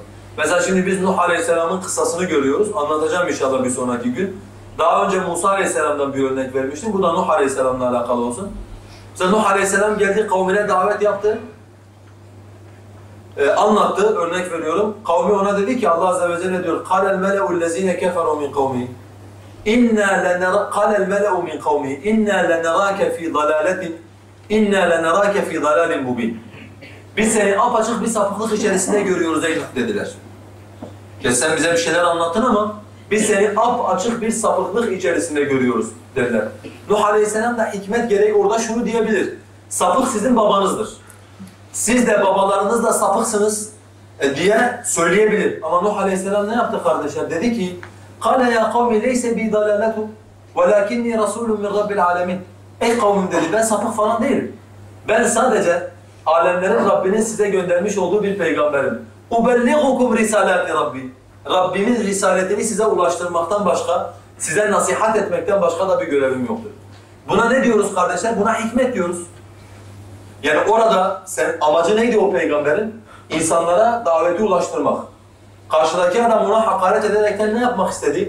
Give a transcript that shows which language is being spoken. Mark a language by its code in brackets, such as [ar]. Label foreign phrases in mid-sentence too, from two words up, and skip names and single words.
[tr] Mesela şimdi biz Nuh Aleyhisselam'ın kıssasını görüyoruz. Anlatacağım inşallah bir sonraki gün. Daha önce Musa Aleyhisselam'dan bir örnek vermiştim. Bu da Nuh Aleyhisselam'la alakalı olsun. Mesela Nuh Aleyhisselam geldi, kavmine davet yaptı. Anlattı, örnek veriyorum. Kavmi ona dedi ki Allah Azze ve Celle diyor [ar] قَالَ الْمَلَأُ الَّذ۪ينَ كَفَرُوا مِنْ قَوْمِهِ قَالَ الْمَلَأُ مِنْ قَوْمِهِ اِنَّا لَنَرَاكَ ف۪ي ضَلَالَةٍ اِنَّا لَنَرَاكَ ف۪ي ضَلَالٍ مُب۪ينٍ [tr] Biz seni apaçık bir sapıklık içerisinde görüyoruz ey Nuh dediler. Ya sen bize bir şeyler anlattın ama biz seni apaçık bir sapıklık içerisinde görüyoruz dediler. Nuh Aleyhisselam da hikmet gereği orada şunu diyebilir. Sapık sizin babanızdır. Siz de babalarınız da sapıksınız diye söyleyebilir. Ama Nuh Aleyhisselam ne yaptı kardeşler? Dedi ki [ar] قَالَ يَا قَوْمِ لَيْسَ بِي ضَلَالَةٌ وَلَكِنِّي رَسُولٌ مِنْ رَبِّ الْعَالَمِينَ [tr] Ey kavmim dedi, ben sapık falan değilim. Ben sadece alemlerin Rabbinin size göndermiş olduğu bir peygamberim. [ar] اُبَلِّغُكُمْ رِسَالَاتِ Rabbi. [tr] Rabbimin risaletini size ulaştırmaktan başka, size nasihat etmekten başka da bir görevim yoktur. Buna ne diyoruz kardeşler? Buna hikmet diyoruz. Yani orada amacı neydi o peygamberin? İnsanlara daveti ulaştırmak. Karşıdaki adam ona hakaret ederekten ne yapmak istedi?